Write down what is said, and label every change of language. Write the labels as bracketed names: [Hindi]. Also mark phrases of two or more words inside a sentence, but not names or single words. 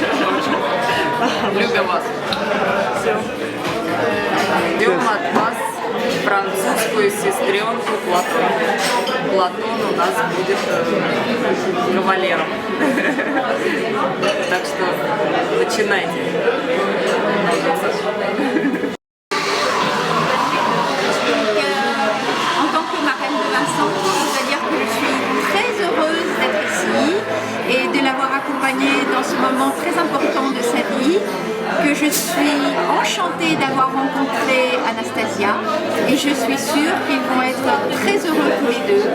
[Russian] Любим вас. Ждем от вас французскую сестренку Платон. Платон у нас будет кавалером. Так что начинайте. [French] Et de l'avoir accompagné dans ce moment très important de sa vie, que je suis enchantée d'avoir rencontré Anastasia et je suis sûre qu'ils vont être très heureux tous les deux.